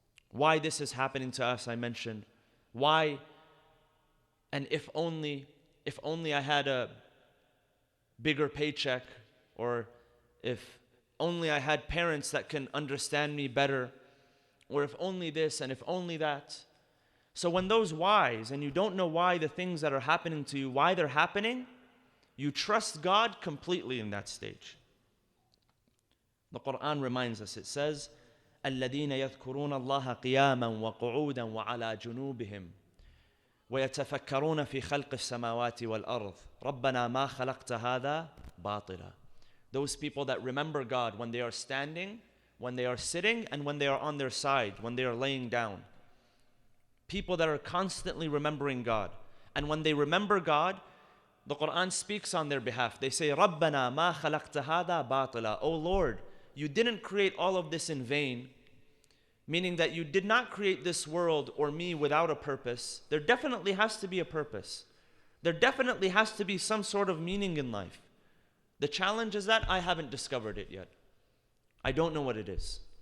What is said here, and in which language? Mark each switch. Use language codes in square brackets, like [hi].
[en] Why this is happening to us, I mentioned. Why, and if only I had a bigger paycheck, or if only I had parents that can understand me better, or if only this and if only that. So when those whys, and you don't know why the things that are happening to you, why they're happening, you trust God completely in that stage. The Quran reminds us, it says, [ar] الَّذِينَ يَذْكُرُونَ اللَّهَ قِيَامًا وَقُعُودًا وَعَلَى جُنُوبِهِمْ وَيَتَفَكَّرُونَ فِي خَلْقِ السَّمَاوَاتِ وَالْأَرْضِ رَبَّنَا مَا خَلَقْتَ هَذَا بَاطِلًا. [en] Those people that remember God when they are standing, when they are sitting, and when they are on their side, when they are laying down. People that are constantly remembering God. And when they remember God, the Quran speaks on their behalf. They say, [ar] رَبَّنَا مَا خَلَقْتَ هَذَا بَاطِلًا. [en] Oh Lord, you didn't create all of this in vain. Meaning that you did not create this world or me without a purpose. There definitely has to be a purpose. There definitely has to be some sort of meaning in life. The challenge is that I haven't discovered it yet. I don't know what it is.